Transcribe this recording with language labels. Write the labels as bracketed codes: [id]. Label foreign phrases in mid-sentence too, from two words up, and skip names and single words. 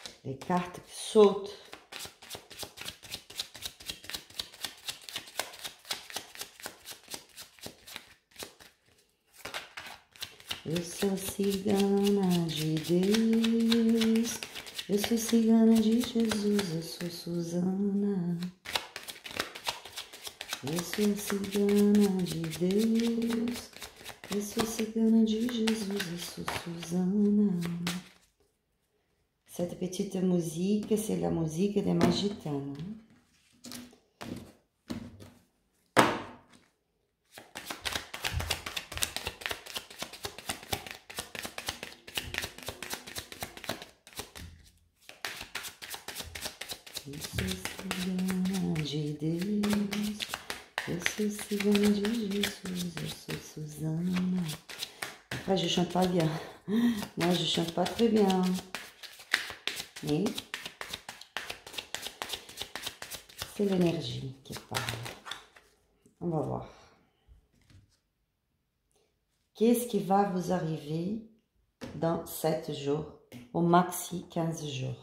[fr] les cartes sautent. [pt] Eu sou cigana de Deus, eu sou cigana de Jesus, eu sou Susana. Eu sou cigana de Deus, eu sou cigana de Jesus, eu sou Susana. [fr] Cette petite musique, c'est la musique des mains gitanes. [pt] Eu sou cigana de Deus, eu sou cigana de Jesus, eu sou Susana. [fr] Après, je chante pas bien. Moi, je chante pas très bien. Mais c'est l'énergie qui parle. On va voir. Qu'est-ce qui va vous arriver dans 7 jours, au maxi 15 jours?